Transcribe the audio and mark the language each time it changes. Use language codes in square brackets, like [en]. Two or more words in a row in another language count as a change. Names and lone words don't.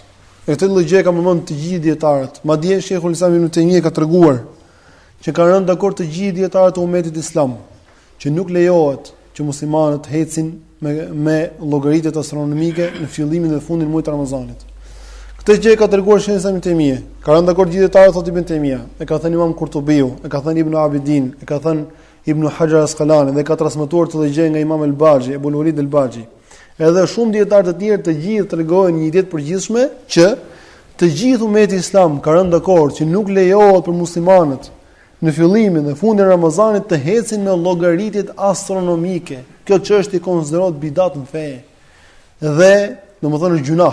[sq] E këtë lloj gjë kam përmendur të gjithë dietarët. Madje Sheikhul Islam Ibn Taymija ka treguar që kanë rënë dakord të gjithë dietarët e ummetit islam që nuk lejohet që muslimanët hecin me llogaritjet astronomike në fillimin dhe fundin e muajit të Ramazanit. Këtë gjë ka treguar Sheikhul Islam Ibn Taymija. Ka rënë dakord gjithë dietarët, thotë Ibn Taymija, e ka thënë Imam Kurtubiu, e ka thënë Ibn Abidin, e ka thënë Ibn Hajar Asqalani dhe ka transmetuar të gjë nga Imam al-Baji, Abu al-Walid al-Baji. Edhe shumë dietarë të tjerë të gjithë tregojnë një ide të përgjithshme që të gjithë ummeti islam ka rënë dakord që nuk lejohet për muslimanët në fillimin dhe fundin e Ramazanit të hecin me llogaritjet astronomike. Kjo çështje konsiderohet bidat në fe. Dhe, domethënë, është gjuna.